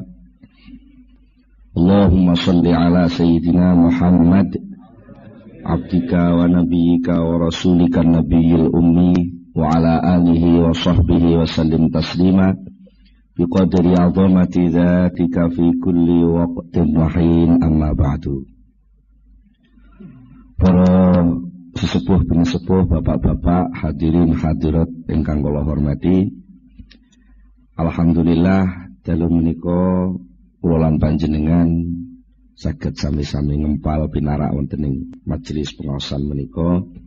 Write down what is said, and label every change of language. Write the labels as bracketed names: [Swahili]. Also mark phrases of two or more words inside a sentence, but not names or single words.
[Arabic] اللهم صل على سيدنا محمد عبدك ونبيك ورسولك النبي الأمي وعلى آله وصحبه وسلم تسليما بقدر عظمة ذاتك في كل وقت وحين، أما بعد. [Javanese] Para sesepuh penesepuh, bapak-bapak, hadirin hadirat ingkang kula hormati, alhamdulillah dalu menika kula lan panjenengan saged sami-sami ngempal pinarak wonten ing majelis pengaosan menika.